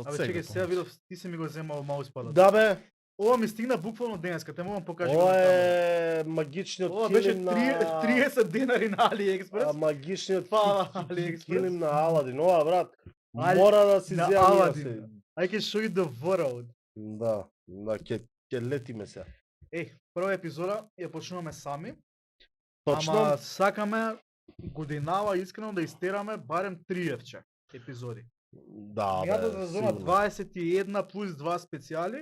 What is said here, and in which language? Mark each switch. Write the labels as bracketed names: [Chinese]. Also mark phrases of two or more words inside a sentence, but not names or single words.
[Macedonian] Абе сега. чекај, сега видов ти си ми го земал мауспадот. Да бе, Ова ми стигна буквално денеска, те морам покажи го ова на камера. е магичниот Ова беше килим на 30 денари на AliExpress. магичниот Фала, ки- AliExpress. килим на Аладин. Ова брат, Али- мора да си на земам ја Аладин. се. [English] I can show you the world. [Macedonian] Да, ќе летиме се. Прва епизода ја почнуваме сами, Точно. ама сакаме годинава искрено да истераме барем 3 евче епизоди. Да, Мијата бе, сезона сигурно. 21 плюс 2 специјали.